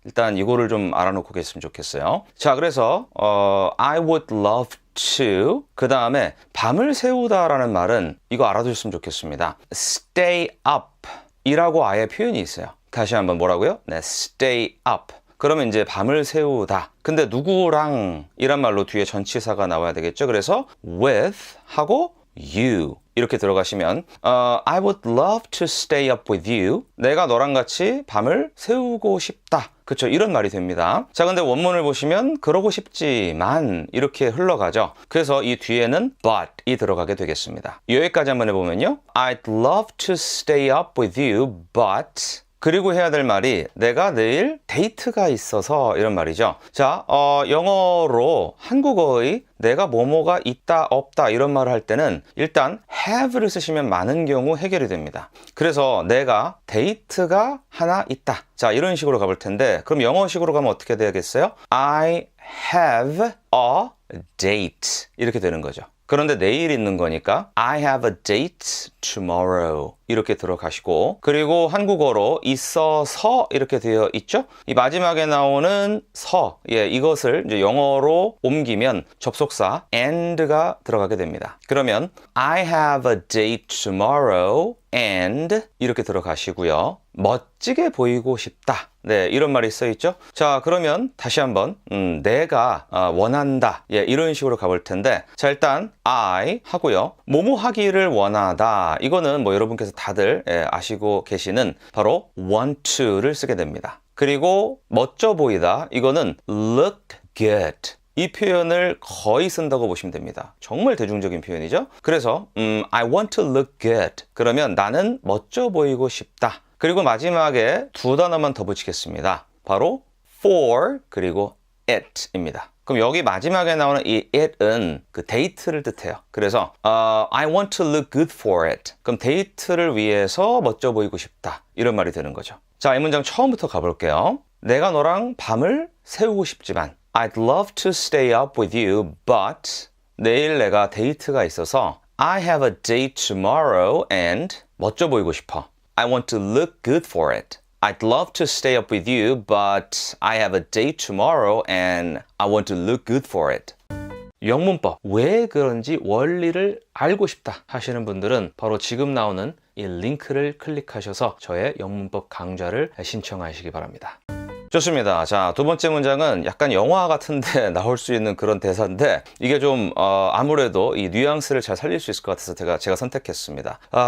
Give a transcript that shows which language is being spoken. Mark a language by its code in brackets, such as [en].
[ko] 일단 이거를 좀 알아놓고 계시면 좋겠어요. 자, 그래서 [en] I would love to [ko] 그 다음에 밤을 새우다라는 말은 이거 알아두셨으면 좋겠습니다. [en] stay up [ko] 이라고 아예 표현이 있어요. 다시 한번 뭐라고요? 네, [en] stay up. [ko] 그러면 이제 밤을 새우다. 근데 누구랑 이란 말로 뒤에 전치사가 나와야 되겠죠. 그래서 [en] with [ko] 하고 [en] you [ko] 이렇게 들어가시면 [en] I would love to stay up with you. [ko] 내가 너랑 같이 밤을 새우고 싶다. 그쵸? 이런 말이 됩니다. 자, 근데 원문을 보시면 그러고 싶지만 이렇게 흘러가죠. 그래서 이 뒤에는 but이 들어가게 되겠습니다. 여기까지 한번 해보면요. [en] I'd love to stay up with you, but [ko] 그리고 해야 될 말이 내가 내일 데이트가 있어서 이런 말이죠. 자, 영어로 한국어의 내가 뭐뭐가 있다 없다 이런 말을 할 때는 일단 have를 쓰시면 많은 경우 해결이 됩니다. 그래서 내가 데이트가 하나 있다. 자, 이런 식으로 가볼 텐데 그럼 영어식으로 가면 어떻게 되겠어요? [en] I have a date [ko] 이렇게 되는 거죠. 그런데 내일 있는 거니까 [en] I have a date tomorrow [ko] 이렇게 들어가시고 그리고 한국어로 있어서 이렇게 되어 있죠. 이 마지막에 나오는 서 이것을 이제 영어로 옮기면 접속사 and가 들어가게 됩니다. [en] 그러면 I have a date tomorrow and [ko] 이렇게 들어가시고요. 멋지게 보이고 싶다. 네, 이런 말이 써 있죠. 자, 그러면 다시 한번 내가 원한다. 이런 식으로 가볼 텐데 자, 일단 I 하고요. 뭐뭐 하기를 원하다. 이거는 뭐 여러분께서 다들 아시고 계시는 바로 want to를 쓰게 됩니다. 그리고 멋져 보이다. 이거는 [en] look good. [ko] 이 표현을 거의 쓴다고 보시면 됩니다. 정말 대중적인 표현이죠. 그래서 [en] I want to look good. [ko] 그러면 나는 멋져 보이고 싶다. 그리고 마지막에 두 단어만 더 붙이겠습니다. 바로 for 그리고 it입니다. 그럼 여기 마지막에 나오는 이 it은 그 데이트를 뜻해요. 그래서 [en] I want to look good for it. [ko] 그럼 데이트를 위해서 멋져 보이고 싶다. 이런 말이 되는 거죠. 자, 이 문장 처음부터 가볼게요. 내가 너랑 밤을 새우고 싶지만 [en] I'd love to stay up with you, but [ko] 내일 내가 데이트가 있어서 [en] I have a date tomorrow and [ko] 멋져 보이고 싶어. [en] I want to look good for it. I'd love to stay up with you, but I have a date tomorrow and I want to look good for it. [ko] 영문법, 왜 그런지 원리를 알고 싶다 하시는 분들은 바로 지금 나오는 이 링크를 클릭하셔서 저의 영문법 강좌를 신청하시기 바랍니다. 좋습니다. 자, 두 번째 문장은 약간 영화 같은데 나올 수 있는 그런 대사인데 이게 좀 아무래도 이 뉘앙스를 잘 살릴 수 있을 것 같아서 제가 선택했습니다.